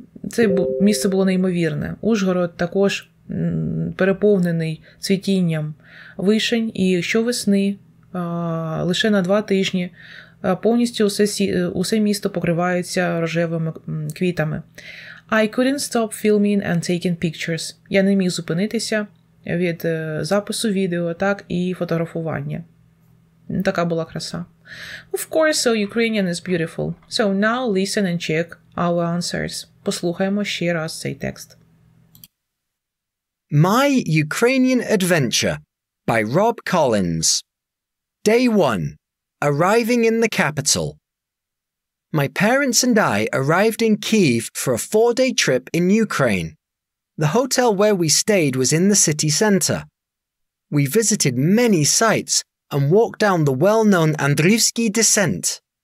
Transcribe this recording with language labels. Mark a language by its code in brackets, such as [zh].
[uk] Це місце було неймовірне. Ужгород також переповнений цвітінням вишень, і щовесни лише на 2 тижні повністю усе місто покривається рожевими квітами. [en] I couldn't stop filming and taking pictures. [uk] Я не міг зупинитися від запису відео, так і фотографування. Така була краса. [en] Of course, so Ukrainian is beautiful. So now listen and check our answers. [uk] Послухаємо ще раз цей текст. [en] My Ukrainian Adventure by Rob Collins. Day 1. Arriving in the capital. My parents and I arrived in Kyiv for a 4-day trip in Ukraine. The hotel where we stayed was in the city centre. We visited many sites and walked down the well-known Andriivsky descent.